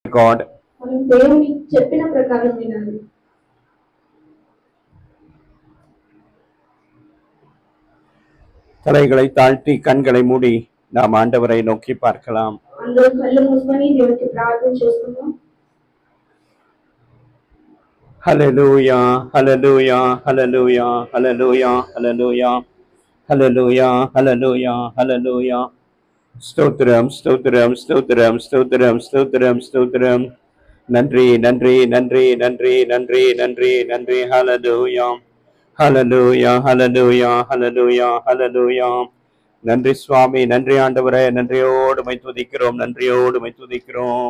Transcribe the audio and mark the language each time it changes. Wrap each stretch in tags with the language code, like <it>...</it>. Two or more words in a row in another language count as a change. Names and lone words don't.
<en>God.</en> <te>మనం దేవుని చెప్పిన ప్రకారం వినాలి.</te> <ta>தலைகளை தாழ்த்தி கண்களை மூடி நாம் ஆண்டவரை நோக்கி பார்க்கலாம்.</ta> <te>అందరూ కళ్ళు మూసుకొని దేవునికి ప్రార్థన చేసుకుందాం. హల్లెలూయా హల్లెలూయా హల్లెలూయా హల్లెలూయా హల్లెలూయా హల్లెలూయా హల్లెలూయా హల్లెలూయా.</te> <ta>ஸ்தோத்திரம் ஸ்தோத்திரம் ஸ்தோத்திரம் ஸ்தோத்திரம் ஸ்தோத்திரம் ஸ்தோத்திரம். நன்றி நன்றி நன்றி நன்றி நன்றி நன்றி நன்றி. ஹல்லேலூயா ஹல்லேலூயா ஹல்லேலூயா ஹல்லேலூயா ஹல்லேலூயா. நன்றி சுவாமி, நன்றி ஆண்டவரே, நன்றியோடு மை துதிக்கிறோம், நன்றியோடு மை துதிக்கிறோம்.</ta>